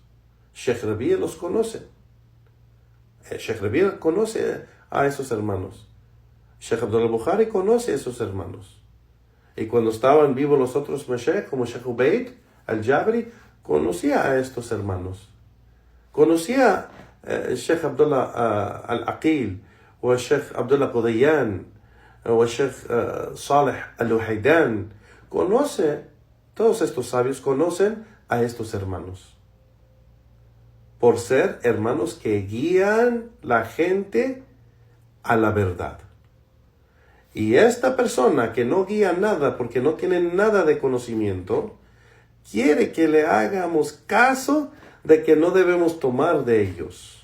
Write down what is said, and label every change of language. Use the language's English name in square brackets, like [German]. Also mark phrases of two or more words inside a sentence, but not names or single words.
[Spanish] Sheikh Rabi' los conoce. Sheikh Rabi' conoce a esos hermanos. Sheikh Abdullah Bukhari conoce a esos hermanos. Y cuando estaban vivos los otros Mashaykh, como Sheikh Ubaid al-Jabri, conocía a estos hermanos. Conocía a Sheikh Abdullah al-Aqil, o Sheikh Abdullah Qudayan, o Sheikh Saleh al-Uhaydan. Todos estos sabios conocen a estos hermanos. Por ser hermanos que guían la gente a la verdad. Y esta persona que no guía nada porque no tiene nada de conocimiento, quiere que le hagamos caso de que no debemos tomar de ellos.